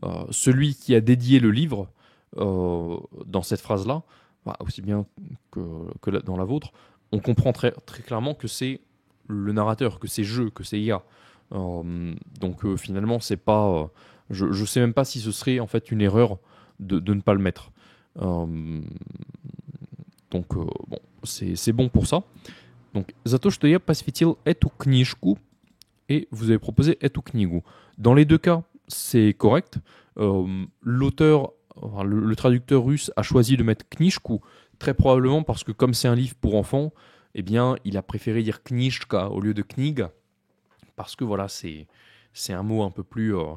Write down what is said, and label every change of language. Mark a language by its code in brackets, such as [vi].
[fr] Celui qui a dédié le livre dans cette phrase-là, aussi bien que dans la vôtre, on comprend très, très clairement que c'est le narrateur, que c'est je, que c'est ya. Donc finalement, c'est pas, je sais même pas si ce serait en fait une erreur de ne pas le mettre. Donc bon, c'est bon pour ça. Donc [ru] за то, что я посвятил эту книжку, [fr] et vous avez proposé [ru] эту книгу. [fr] Dans les deux cas, c'est correct. L'auteur, le traducteur russe a choisi de mettre книжку, très probablement parce que comme c'est un livre pour enfants, eh bien, il a préféré dire книжка au lieu de книга, parce que voilà, c'est un mot un peu plus...